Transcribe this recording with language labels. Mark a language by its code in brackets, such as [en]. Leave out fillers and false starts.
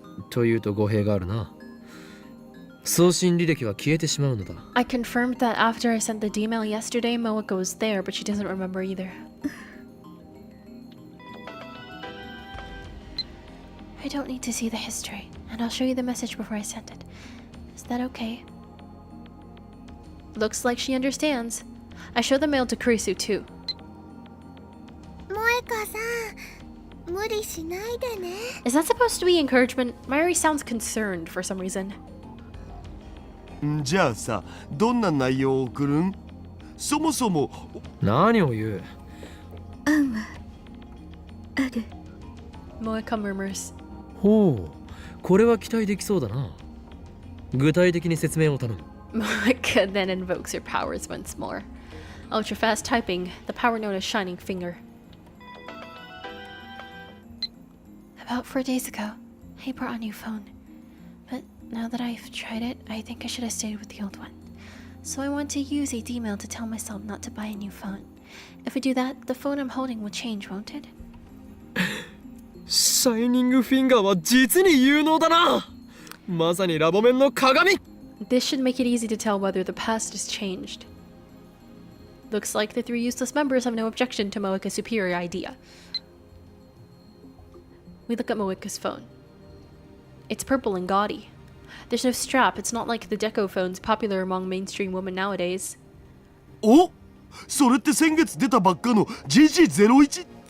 [ja] というと語弊があるな。送信履歴は消えてしまうのだ。 [en] I confirmed that after I sent the email yesterday, Moeka was there, but she doesn't remember either. I don't need to see the history, and I'll show you the message before I send it. Is that okay? Looks like she understands. I showed the mail to Kurisu too. [ja] 萌香さん、無理しないでね。 [en] Is that supposed to be encouragement? Mayuri sounds concerned for some reason. [ja] じゃあさ、どんな内容を送るん？そもそも何を言う。案はある。 [en] Moeka murmurs. [ja] ほう、これは期待できそうだな。具体的に説明を頼む。 [en] Moeka then invokes her powers once more. Ultra fast typing, the power known as Shining Finger. About 4 days ago, I brought a new phone. But now that I've tried it, I think I should have stayed with the old one. So I want to use a D-mail to tell myself not to buy a new phone. If I do that, the phone I'm holding will change, won't it? [ja] シャイニングフィンガーは実に有能だな。まさにラボ面の鏡。 [en] This should make it easy to tell whether the past has changed. Looks like the 3 useless members have no objection to Moeka's superior idea. We look at Moeka's phone. It's purple and gaudy. There's no strap. It's not like the Deco phones popular among mainstream women nowadays. [ja] お、それって先月出たばっかの GG01？